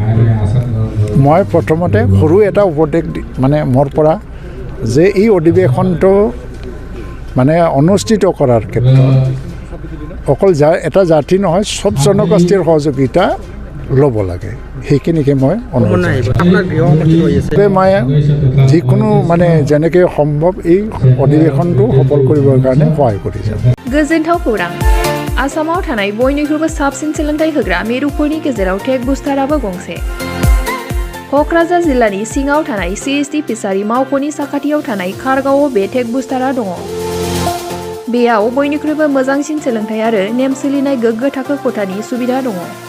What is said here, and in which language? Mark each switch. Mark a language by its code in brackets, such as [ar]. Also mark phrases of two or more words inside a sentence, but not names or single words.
[as] মই প্ৰথমতে সৰু এটা উপদেশ মানে মোৰ পৰা যে এই অধিৱেশনটো মানে অনুষ্ঠিত কৰাৰ ক্ষেত্ৰত অকল এটা জাতি নহয় চব জনগোষ্ঠীৰ সহযোগিতা ল'ব লাগে, সেইখিনিকে মই অনুৰোধ জনাইছোঁ। মই যিকোনো মানে যেনেকৈ সম্ভৱ এই অধিৱেশনটো সফল কৰিবৰ কাৰণে সহায় কৰি যাম। [brx] गोजोनथाव खौरां आसामाव थानाय बयनिख्रुइबो साबसिन सोलोंथाइ होग्रा मिरुफोरनि गेजेराव [en] tech boosterबो [brx] गंसे। क'क्राझार जिल्लानि सिङाव थानाय CST फिसारि मावख'नि साखाथियाव थानाय खारगावआव बे [en] tech booster [brx] दङ। बेयाव बयनिख्रुइबो मोजांसिन सोलोंथाइ आरो नेम सोलिनाय गोग्गो थाखो खथानि सुबिदा दङ।